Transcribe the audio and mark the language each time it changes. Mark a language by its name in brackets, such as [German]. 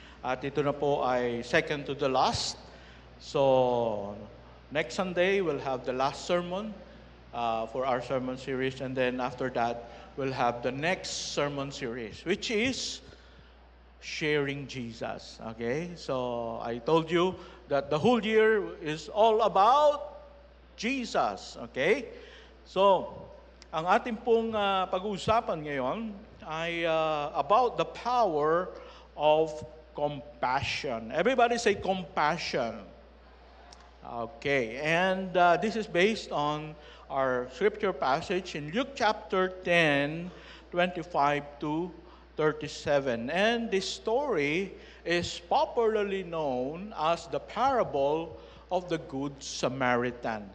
[Filipino] At ito na po ay [English] second to the last. So, next Sunday, we'll have the last sermon for our sermon series. And then after that, we'll have the next sermon series, which is Sharing Jesus. Okay? So, I told you that the whole year is all about Jesus. Okay? [Filipino] So, ang ating pong pag-uusapan ngayon ay [English] about the power of compassion. Everybody say compassion. Okay, and this is based on our scripture passage in Luke chapter 10, 25 to 37. And this story is popularly known as the parable of the Good Samaritan.